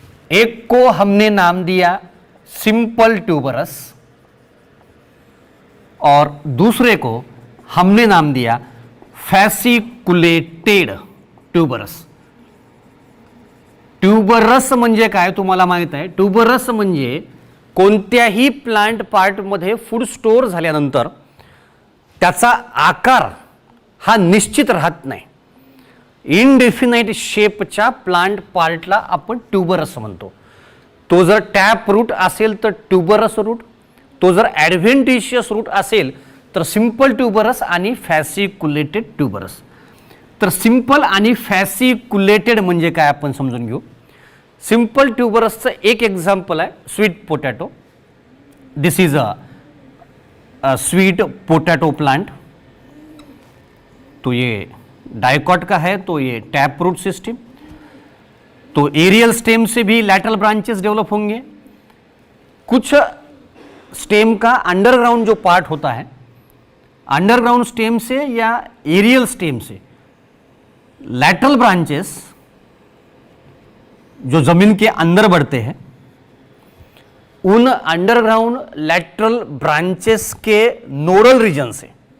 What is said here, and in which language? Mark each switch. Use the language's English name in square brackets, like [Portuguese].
[Hindi] एक को हमने नाम दिया सिंपल ट्यूबरस और दूसरे को हमने नाम दिया फॅसिकुलेटेड ट्यूबरस। [Marathi] ट्यूबरस म्हणजे काय तुम्हाला माहित आहे, ट्यूबरस म्हणजे कोणत्याही प्लांट पार्टमध्ये फूड स्टोर झाल्यानंतर त्याचा आकार हा निश्चित राहत नाही। इनडेफिनाइट शेपच्या प्लांट पार्टला आपण ट्यूबरस म्हणतो। तो जर टॅप रूट असेल तर ट्यूबरस रूट, तो जर ॲडव्हेंटिशियस रूट असेल तर सिंपल ट्यूबरस आणि फॅसिकुलेटेड ट्यूबरस। तर सिंपल आणि फॅसिकुलेटेड म्हणजे काय आपण समजून घेऊ। सिंपल ट्यूबरसचं एक एक्झाम्पल आहे sweet potato. [English] This is a sweet potato plant. [Hindi] तो ये डाइकॉट का है, तो ये टैप रूट सिस्टम। तो एरियल स्टेम से भी लैटरल ब्रांचेस डेवलप होंगे, कुछ स्टेम का अंडरग्राउंड जो पार्ट होता है, अंडरग्राउंड स्टेम से या एरियल स्टेम से लैटरल ब्रांचेस जो जमीन के अंदर बढ़ते हैं, उन अंडरग्राउंड लैटरल ब्रांचेस के नोडल रीजन से